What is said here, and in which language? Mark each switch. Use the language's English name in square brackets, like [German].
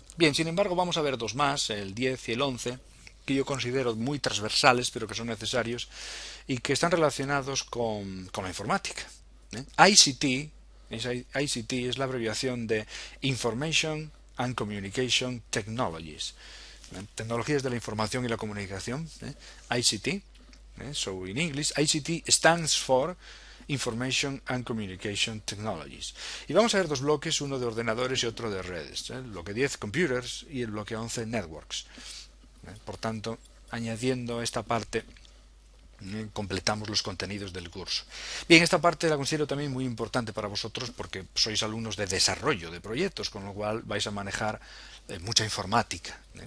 [Spanish] Bien, sin embargo, vamos a ver dos más, el 10 y el 11, que yo considero muy transversales, pero que son necesarios y que están relacionados con la informática. ICT es la abreviación de Information and Communication Technologies, tecnologías de la información y la comunicación, ICT. [English] So in English, ICT stands for Information and Communication Technologies. [Spanish] Y vamos a ver dos bloques, uno de ordenadores y otro de redes. El bloque 10, Computers, y el bloque 11, Networks. Por tanto, añadiendo esta parte, completamos los contenidos del curso. Bien, esta parte la considero también muy importante para vosotros porque sois alumnos de desarrollo de proyectos, con lo cual vais a manejar mucha informática.